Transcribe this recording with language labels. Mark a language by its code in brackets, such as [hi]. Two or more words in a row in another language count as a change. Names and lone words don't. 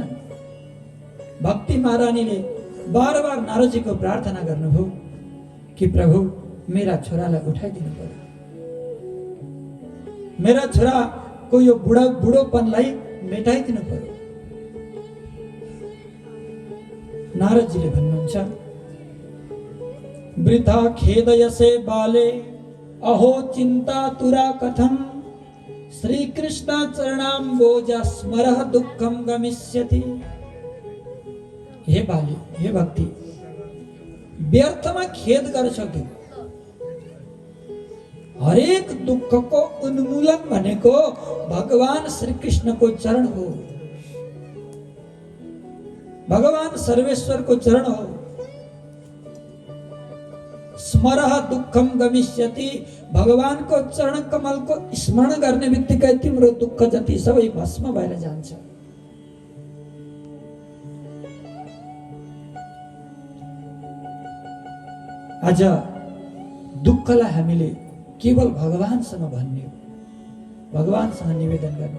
[ne] भक्ति महारानीले बार बार नारदजीको प्रार्थना गर्नुभयो कि प्रभु मेरा छोरालाई उठाइदिनु पर्यो, मेरा छोराको यो बुढोपनलाई मेटाइदिनु पर्यो। नारदजीले भन्नुहुन्छ [sa] वृथा खेदयसे बाले अहो चिन्ता तुरा कथम श्री कृष्ण चरणाम्बोज स्मरः दुःखम गमिष्यति। [ne] हे बाले, हे भक्ति, व्यर्थमा खेद गर्छौ तिमी। हरेक दुःखको उन्मूलन भनेको भगवान श्री कृष्णको चरण हो, भगवान सर्वेश्वरको चरण हो। [sa] स्मरः दुःखम गमिष्यति, [ne] भगवानको चरण कमलको स्मरण गर्ने बित्तिकै तिम्रो दुःख जति सबै भस्म भएर जान्छ। आज दुःखलाई हामीले केवल भगवानसँग भन्ने हो, भगवानसँग निवेदन गर्ने।